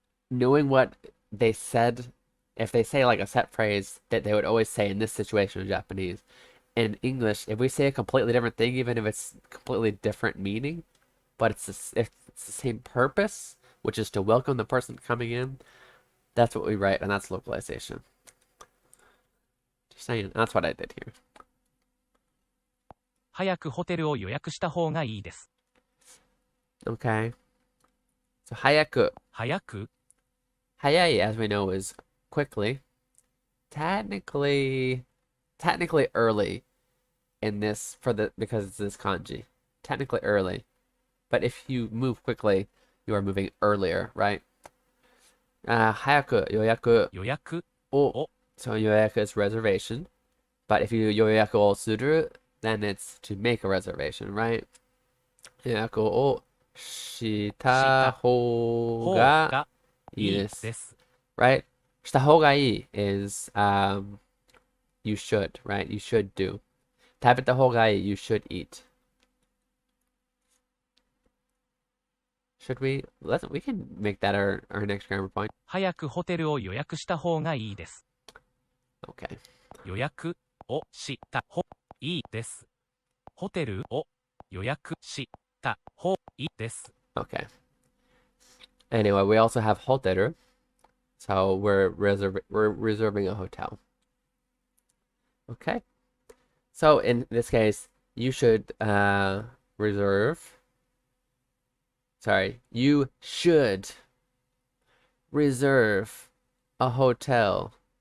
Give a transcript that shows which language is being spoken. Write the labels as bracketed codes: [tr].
[en] Knowing what they said, if they say like a set phrase that they would always say in this situation in Japanese, in English, if we say a completely different thing, even if it's completely different meaning, but it's it's the same purpose, which is to welcome the person coming in. That's what we write, and that's localization. Just saying, that's what I did here. [ja] 早くホテルを予約した方がいいです。 [en] Okay. So, hayaku. [ja] 早く [en] Hayai, as we know, is quickly. Technically early in this because it's this kanji. Technically early. But if you move quickly, you are moving earlier, right? [ja] Hayaku, yoyaku. 予約 [en] Oh, so yoyaku is reservation. But if you [ja] yoyaku o suru, [en] then it's to make a reservation, right? [ja] Yoyaku o shita 方 ga がいい desu. です。 [en] Right? [ja] した方がいい [en] is you should, right? You should do. [ja] 食べた方がいい [en] you should eat. Should we? We can make that our next grammar point. [ja] 早くホテルを予約した方がいいです。 [en] Okay. [ja] 予約をした方がいいです。ホテルを予約した方がいいです。 [en] Okay. Anyway, we also have hoteru. So we're reserving a hotel. Okay. So in this case, you should reserve. Sorry, you should reserve a hotel.